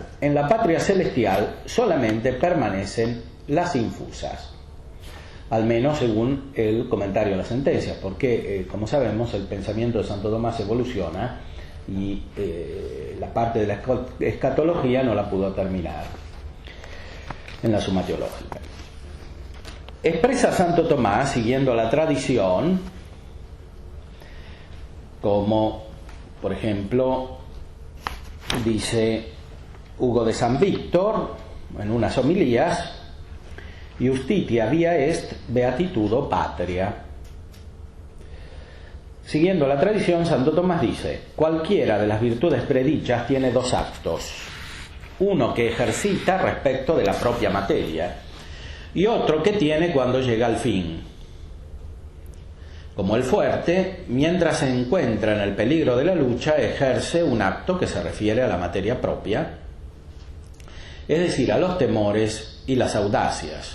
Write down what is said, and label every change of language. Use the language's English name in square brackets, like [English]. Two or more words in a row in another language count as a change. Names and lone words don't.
[Spanish] En la patria celestial solamente permanecen las infusas, al menos según el comentario a las sentencias, porque, como sabemos, el pensamiento de Santo Tomás evoluciona y la parte de la escatología no la pudo terminar en la Suma Teológica. Expresa Santo Tomás, siguiendo la tradición, como por ejemplo dice Hugo de San Víctor en unas homilías: [Latin] Justitia via est beatitudo patria. [Spanish] Siguiendo la tradición, Santo Tomás dice: cualquiera de las virtudes predichas tiene 2 actos, uno que ejercita respecto de la propia materia y otro que tiene cuando llega al fin. Como el fuerte, mientras se encuentra en el peligro de la lucha, ejerce un acto que se refiere a la materia propia, es decir, a los temores y las audacias.